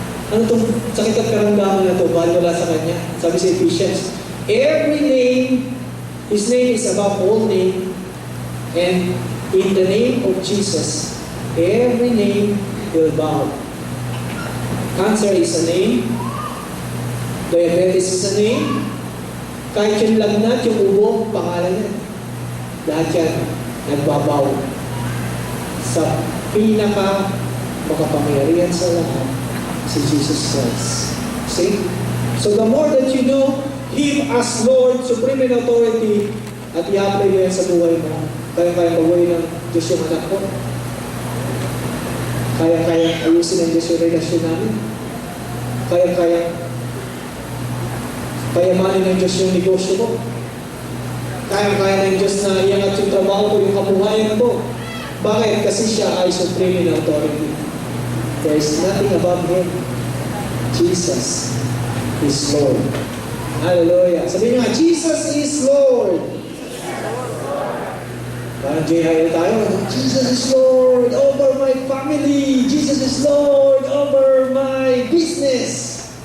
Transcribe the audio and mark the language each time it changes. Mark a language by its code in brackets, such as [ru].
[tl] Ano itong sakit at karamdaman na ito? Bahal wala sa Kanya. Sabi sa [en] Ephesians, every name, His name is above all name, and in the name of Jesus, every name will bow. Cancer is a name, diabetes is a name, [tl] kahit yung lagnat, yung ubo, pangalan yan. Lahat yan, nagbabaw. Sa pinaka makapangyarihan sa lahat, si Jesus Christ. [en] See? So the more that you know Him as Lord, supreme in authority, [tl] at i-apply mo yan sa buhay mo, kaya-kaya mabuhay ng Diyos yung anak ko. Kaya-kaya ayusin ng Diyos yung relasyon namin. Kaya-kaya payamanin ng Diyos yung negosyo ko. Kaya-kaya ng Diyos na iangat yung trabaho ko, yung kabuhayan ko. Bakit? Kasi siya ay [en] supreme in authority. There is nothing above Him. Jesus is Lord. Hallelujah. [tl] Sabihin nga, [en] Jesus is Lord. [tl] Parang JHL tayo. [en] Jesus is Lord over my family. Jesus is Lord over my business.